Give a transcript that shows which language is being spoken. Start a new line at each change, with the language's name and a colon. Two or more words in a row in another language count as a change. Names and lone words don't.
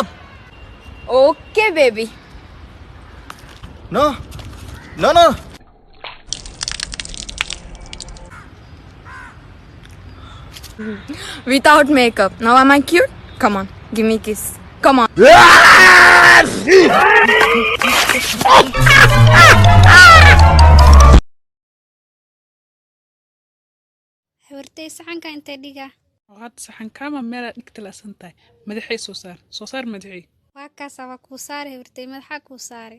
English: Okay, baby. No. No, no. Without makeup. Now am I cute? Come on, give me a kiss. Come on.
Somali: hawartay saxanka intee dhiga Waxaad saxankaama meel dhigta la santahay madaxay soo saar madaxay waa kaasa waa kuu saare hawartay madaxa kuu saare